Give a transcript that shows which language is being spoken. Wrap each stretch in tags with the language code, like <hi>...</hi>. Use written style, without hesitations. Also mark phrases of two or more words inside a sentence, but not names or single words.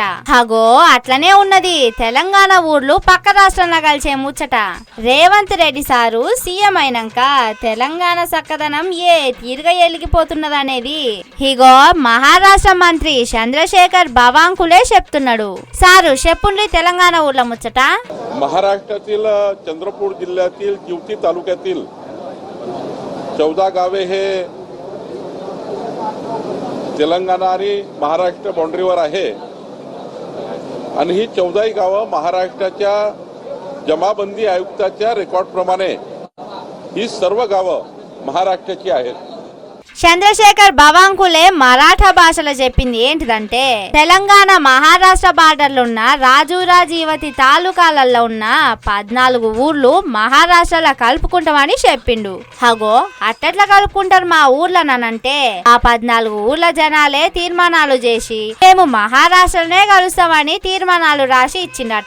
<te>అగో అట్లనే ఉన్నది తెలంగాణ ఊర్లు పక్క రాష్ట్రంలో కలిసే ముచ్చట. రేవంత్ రెడ్డి సారు సీఎం అయినాక తెలంగాణ చక్కదనం ఏ తీరుగా ఎలిగిపోతున్నదనేది ఇగో మహారాష్ట్ర మంత్రి చంద్రశేఖర్ బావాంకులే చెప్తున్నాడు. సారు చెప్పుండ్రి తెలంగాణ ఊర్ల ముచ్చట.</te> <mr>महाराष्ट्रातील चंद्रपूर जिल्ह्यातील जिवती तालुक्यातील 14 गावे हे तेलंगणा आणि महाराष्ट्र बाउंड्रीवर आहे आणि ही 14 गावं महाराष्ट्राच्या जमाबंदी आयुक्ताच्या रेकॉर्डप्रमाणे ही सर्व गावं महाराष्ट्राची आहेत.</mr> <te>చంద్రశేఖర్ బావాంకులే మరాఠా భాషలో చెప్పింది ఏంటిదంటే తెలంగాణ మహారాష్ట్ర బార్డర్లో ఉన్న రాజూరా జీవతి తాలూకాలలో ఉన్న 14 ఊర్లు మహారాష్ట్రలో కలుపుకుంటామని చెప్పిండు. అగో అట్టట్లా కలుపుకుంటారు మా ఊర్లనంటే ఆ 14 ఊర్ల జనాలే తీర్మానాలు చేసి మేము మహారాష్ట్రనే కలుస్తామని తీర్మానాలు రాసి ఇచ్చిండట.</te>